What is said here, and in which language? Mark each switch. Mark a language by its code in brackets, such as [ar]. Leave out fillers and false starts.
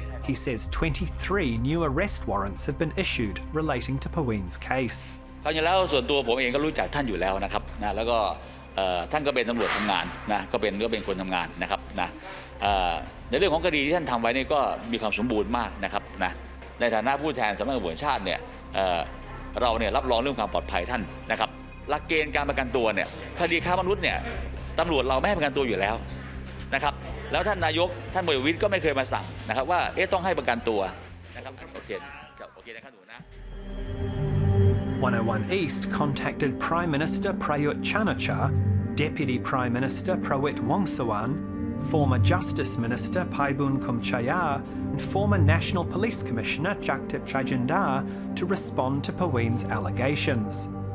[en] He says 23 new arrest warrants have been issued relating to Paween's case. [th] คราวนี้แล้วส่วนตัวผมเองก็รู้จักท่านอยู่แล้วนะครับนะแล้วก็ท่านก็เป็นตำรวจทำงานนะก็เป็นคนทำงานนะครับนะในเรื่องของคดีที่ท่านทำไว้นี่ก็มีความสมบูรณ์มากนะครับนะในฐานะผู้แทนสำนักงานตำรวจแห่งชาติเนี่ยเราเนี่ยรับรองเรื่องความปลอดภัยท่านนะครับหลักเกณฑ์การประกันตัวเนี่ยคดีค้ามนุษย์เนี่ยตำรวจเราไม่ให้ประกันตัวอยู่แล้วนะครับแล้วท่านนายกท่านพลเอกประวิตรก็ไม่เคยมาสั่งนะครับว่าต้องให้ประกันตัวนะครับโอเคนะครับหนูนะ [en] 101 East contacted Prime Minister Prayut Chan-o-cha, Deputy Prime Minister Prawit Wongsuwan, former Justice Minister Paibun Kumchaya, and former National Police Commissioner Jaktip Chaijindar to respond to Paween's allegations.